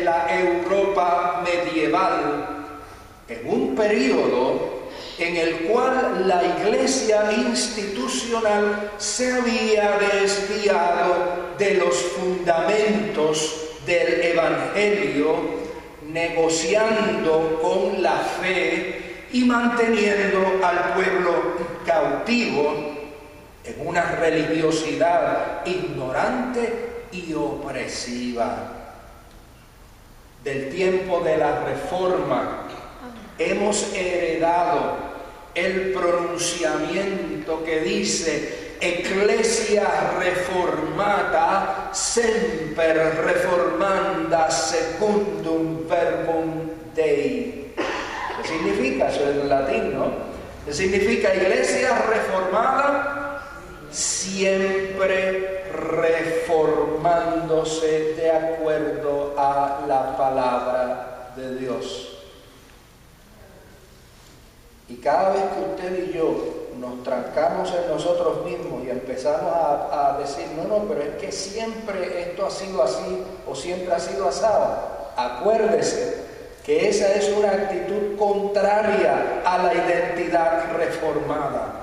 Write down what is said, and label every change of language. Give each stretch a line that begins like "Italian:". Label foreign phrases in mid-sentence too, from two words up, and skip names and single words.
Spanish: la Europa medieval, en un periodo en el cual la Iglesia institucional se había desviado de los fundamentos del Evangelio, negociando con la fe y manteniendo al pueblo cautivo en una religiosidad ignorante y opresiva. Del tiempo de la Reforma hemos heredado el pronunciamiento que dice:
Latin: Ecclesia reformata semper reformanda secundum verbum Dei.
Spanish: ¿Qué significa? Eso es en latín, ¿no? ¿Qué significa? Iglesia reformada siempre reformándose de acuerdo a la palabra de Dios. Y cada vez que usted y yo nos trancamos en nosotros mismos y empezamos a decir: no, pero es que siempre esto ha sido así o siempre ha sido asado, acuérdese que esa es una actitud contraria a la identidad reformada.